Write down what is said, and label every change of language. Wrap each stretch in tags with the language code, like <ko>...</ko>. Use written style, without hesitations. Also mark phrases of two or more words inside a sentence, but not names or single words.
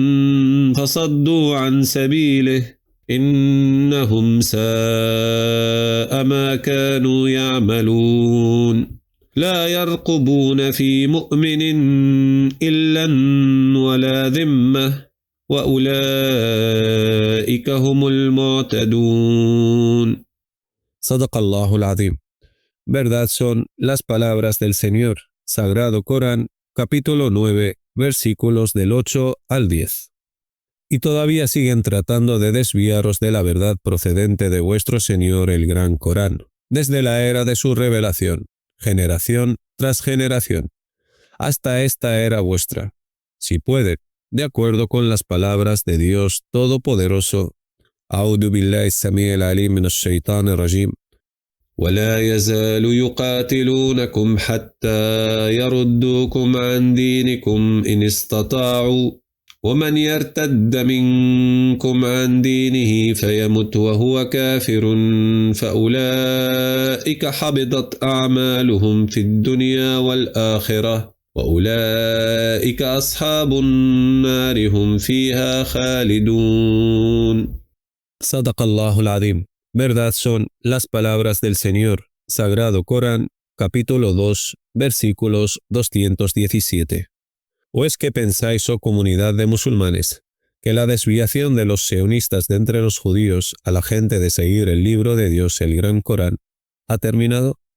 <ar>فصدوا عن سبيله إنهم ساء ما كانوا يعملون لا يرقبون في مؤمن إلا ولا ذمة وأولئك هم المعتدون. صدق الله العظيم.</ar> <es>Verdad son las palabras del Señor. Sagrado Corán, capítulo 9, versículos del 8 al 10. Y todavía siguen tratando de desviaros de la verdad procedente de vuestro Señor el Gran Corán, desde la era de su revelación. generación tras generación, hasta esta era vuestra, si puede, de acuerdo con las palabras de Dios Todopoderoso.</es> <ar>أعوذ بالله السميع العليم من الشيطان الرجيم. ولا يزال يقاتلونكم حتى يردوكم عن دينكم إن استطاعوا ومن يرتد منكم عن دينه فيمت وهو كافر فأولئك حبطت أعمالهم في الدنيا والآخرة وأولئك أصحاب النار هم فيها خالدون. صدق الله العظيم.</ar> <es>Verdad son las palabras del Señor. Sagrado Corán, capítulo 2, versículos 217. ¿O es que pensáis, oh comunidad de musulmanes, que la desviación de los sionistas de entre los judíos a la gente de seguir el libro de Dios, el Gran Corán, ha terminado?</es>